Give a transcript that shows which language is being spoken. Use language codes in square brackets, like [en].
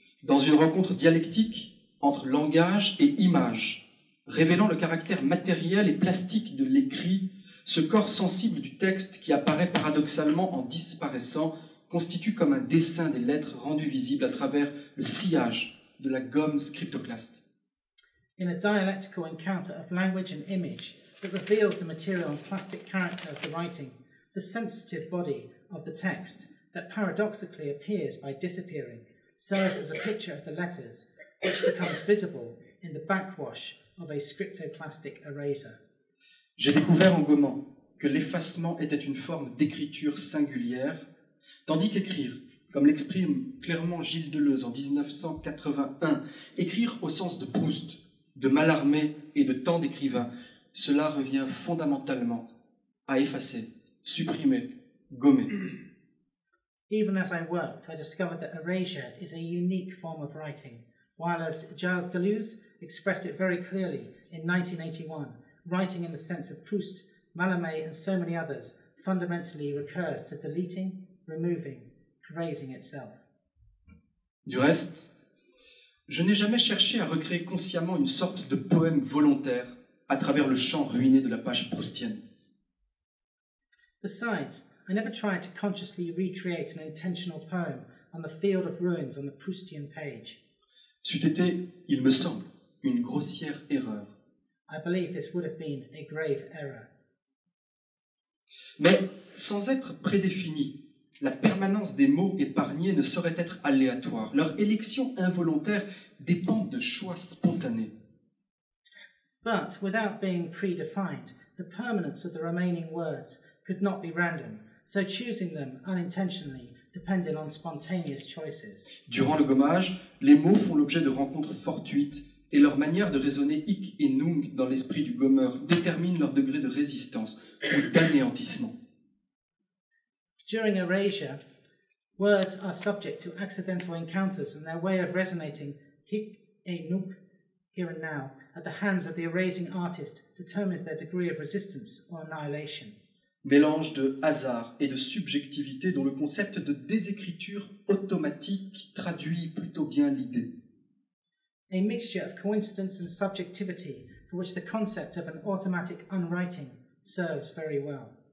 [fr] Dans une rencontre dialectique entre langage et image, révélant le caractère matériel et plastique de l'écrit, ce corps sensible du texte qui apparaît paradoxalement en disparaissant constitue comme un dessin des lettres rendu visible à travers le sillage de la gomme scriptoclaste. [en] In a dialectical encounter of language and image that reveals the material and plastic character of the writing, the sensitive body of the text that paradoxically appears by disappearing serves as a picture of the letters, which becomes visible in the backwash of a scriptoclastic eraser. [fr] J'ai découvert en gommant que l'effacement était une forme d'écriture singulière, tandis qu'écrire, comme l'exprime clairement Gilles Deleuze en 1981, écrire au sens de Proust, de Mallarmé et de tant d'écrivains, cela revient fondamentalement à effacer, supprimer, gommer. [en] Even as I worked, I discovered that erasure is a unique form of writing, while as Gilles Deleuze expressed it very clearly in 1981, writing in the sense of Proust, Mallarmé and so many others fundamentally recurs to deleting, removing, erasing itself. [fr] Du reste, je n'ai jamais cherché à recréer consciemment une sorte de poème volontaire à travers le champ ruiné de la page proustienne. [en] Besides, I never tried to consciously recreate an intentional poem on the field of ruins on the Proustian page. [fr] C'eût été, il me semble, une grossière erreur. [en] I believe this would have been a grave error. [fr] Mais sans être prédéfinie, la permanence des mots épargnés ne saurait être aléatoire. Leur élection involontaire dépend de choix spontanés. [en] But without being predefined, the permanence of the remaining words could not be random, so choosing them unintentionally depended on spontaneous choices. [fr] Durant le gommage, les mots font l'objet de rencontres fortuites et leur manière de résonner hic et nunc dans l'esprit du gommeur détermine leur degré de résistance ou d'anéantissement. [en] During erasure, words are subject to accidental encounters and their way of resonating hic et nunc, here and now, at the hands of the erasing artist determines their degree of resistance or annihilation. [fr] Mélange de hasard et de subjectivité dont le concept de désécriture automatique traduit plutôt bien l'idée. [en] A mixture of coincidence and subjectivity for which the concept of an automatic unwriting serves very well.